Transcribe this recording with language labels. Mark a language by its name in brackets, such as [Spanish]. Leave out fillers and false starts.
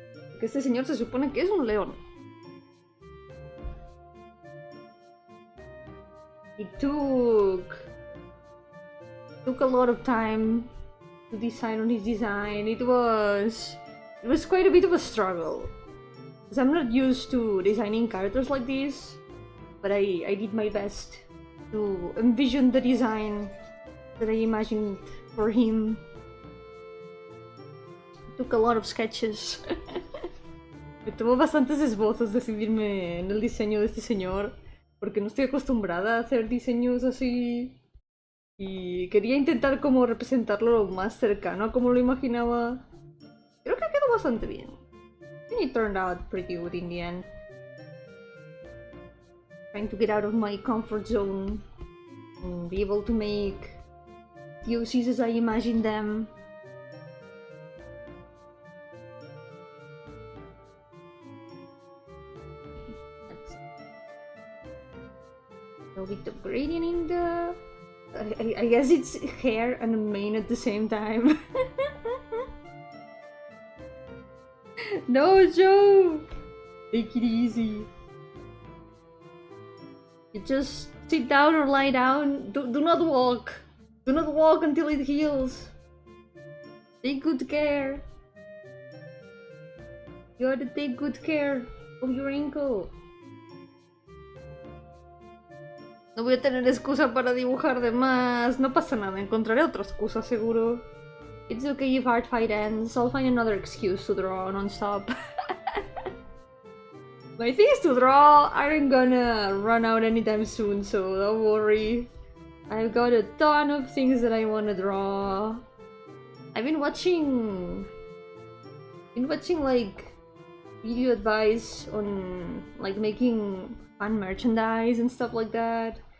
[Spanish] Porque este señor se supone que es un león. [English] It took a lot of time to decide on his design. It was quite a bit of a struggle. Because I'm not used to designing characters like this, but I did my best to envision the design that I imagined for him. It took a lot of sketches. [Spanish] Me tomó bastantes esbozos decidirme en el diseño de este señor, porque no estoy acostumbrada a hacer diseños así. Y quería intentar como representarlo lo más cercano a como lo imaginaba. Creo que quedó bastante bien. [English] And it turned out pretty good in the end. Trying to get out of my comfort zone and be able to make POCs as I imagine them. A little bit of gradient in the... I guess it's hair and a mane at the same time. No, Joe! Take it easy. You just sit down or lie down. Do not walk. Do not walk until it heals. Take good care. You have to take good care of your ankle. [Spanish] No voy a tener excusa para dibujar de más. No pasa nada, encontraré otra excusa seguro. [English] It's okay if art fight ends. I'll find another excuse to draw non-stop. My things to draw aren't gonna run out anytime soon, so don't worry. I've got a ton of things that I want to draw. I've been watching like video advice on like making fun merchandise and stuff like that.